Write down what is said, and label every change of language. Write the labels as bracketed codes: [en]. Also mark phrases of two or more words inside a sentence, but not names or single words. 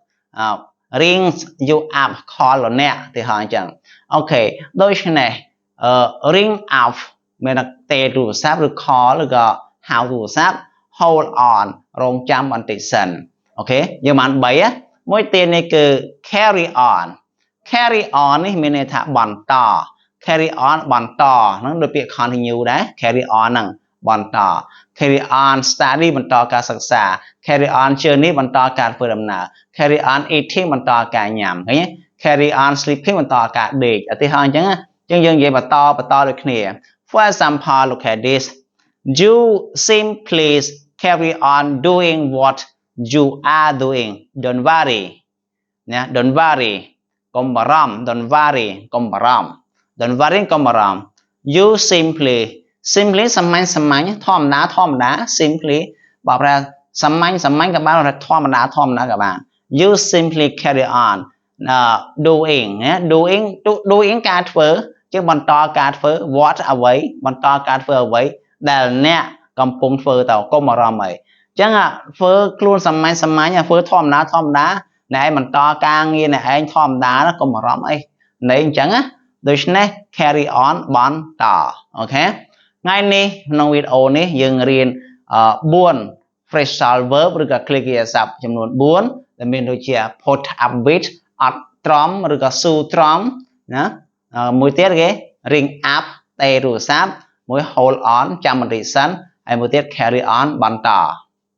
[en] rings you up call [km] លោកអ្នកទីហើយអញ្ចឹងអូខេដូច្នេះ [en] ring up [km] មានតែទូរស័ព្ទឬ call ឬក៏ហៅទូរស័ព្ទ [en] hold on [km] រងចាំបន្តិចសិនអូខេ យើងបាន3មួយទៀតនេះគឺ [en] carry on [km] នេះមានន័យថាបន្ត [en] carry on [km] បន្តហ្នឹងដូចពាក្យ continue ដែរ [en] carry on [km] ហ្នឹងបន្ត [en] carry on study [km] បន្តការសិក្សា [en] carry on journey [km] បន្តការធ្វើដំណើរ [en] carry on eating [km] បន្តការញ៉ាំឃើញទេ [en] carry on [km] sleeping បន្តការដេកឧទាហរណ៍អញ្ចឹងយើងនិយាយបន្តដូចគ្នា [en] for example look at this you simply carry on doing what you are doing don't worry [km] ណា [en] don't worry [km] កុំបារម្ភ [en] don't worry [km] កុំបារម្ភ [en] you simply [km] សាមញ្ញធម្មតា simply បើប្រើសាមញ្ញក៏បានធម្មតាក៏បាន [en] you simply carry on [km] doing ការធ្វើជាបន្តការធ្វើ what អ្វីបន្តការធ្វើអ្វីដែលអ្នកកំពុងធ្វើតើកុំអារម្មណ៍អីអញ្ចឹង ធ្វើខ្លួនសាមញ្ញធ្វើធម្មតាណែបន្តការងារណែឯងធម្មតាកុំអារ ម្មណ៍អីណែអញ្ចឹងដូច្នេះ [en] carry on [km] បន្តអូខេថ្ងៃនេះក្នុងវីដេអូនេះយើងរៀន4 [en] phrasal verb [km] ឬក៏គ្រាកិរិយាសព្ទចំនួន4ដែលមានដូចជា [en] put up with [km] អត់ទ្រាំឬក៏ស៊ូទ្រាំណាមួយទៀតគេ [en] ring up [km] ទេទូរស័ព្ទមួយ [en] hold on [km] ចាំបន្តិចសិនហើយមួយទៀត [en] carry on [km] បន្ត